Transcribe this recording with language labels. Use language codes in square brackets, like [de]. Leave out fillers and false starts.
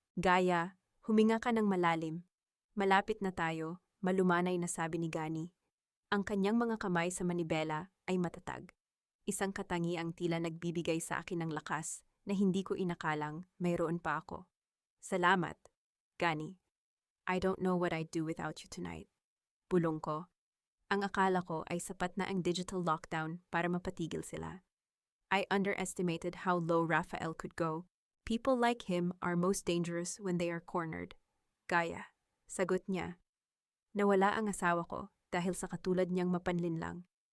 [tl] Gaya, huminga ka ng malalim. Malapit na tayo, malumanay na sabi ni Gani. Ang kanyang mga kamay sa manibela ay matatag. Isang katangiang tila nagbibigay sa akin ng lakas na hindi ko inakalang mayroon pa ako. Salamat, Gani. [en] I don't know what I'd do without you tonight. [tl] Bulong ko. Ang akala ko ay sapat na ang digital lockdown para mapatigil sila. [en] I underestimated how low Rafael could go. People like him are most dangerous when they are cornered. [tl] Gaya, sagot niya. Nawala ang asawa ko dahil sa katulad niyang mapanlinlang.